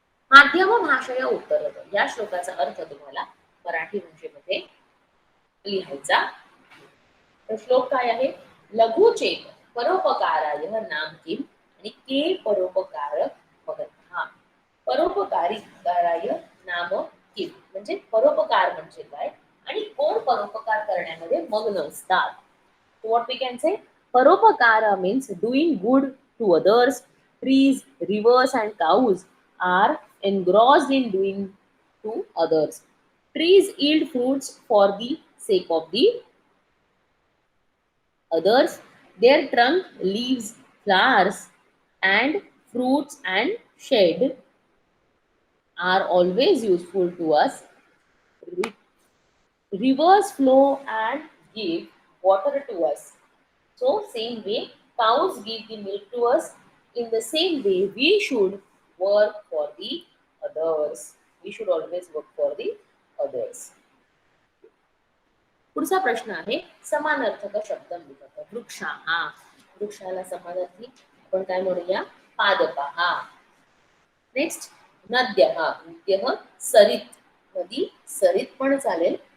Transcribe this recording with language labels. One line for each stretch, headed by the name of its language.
Marathi: माध्यम भाषेय उत्तर. या श्लोकाचा अर्थ तुम्हाला मराठी भाषेमध्ये लिहायचा. तर श्लोक काय आहे?
Sanskrit: लघुचेत परोपकाराय नाम किम आणि के परोपकार भगत.
Marathi: हा,
Sanskrit: परोपकाराय नाम किम
Marathi: म्हणजे परोपकार म्हणजे काय आणि कोण परोपकार करण्यामध्ये मग्न असतात.
English: What we can say? Paropakara means doing good to others. Trees, rivers, and cows are engrossed in doing to others. Trees yield fruits for the sake of the others. Their trunk, leaves, flowers, and fruits and shade are always useful to us. Ri- Rivers flow and give water to us. So, same way, cows give the milk to us. In the same way, we should work for the others. We should always work for the others.
Marathi: पुढचा प्रश्न आहे समानार्थक शब्द लिहा. वृक्षा हा, वृक्षाला समानार्थी आपण काय म्हणूया?
Sanskrit: पादपहा. नेक्स्ट नद्यः.
Marathi: नद्यः सरित. नदी सरित पण चालेल.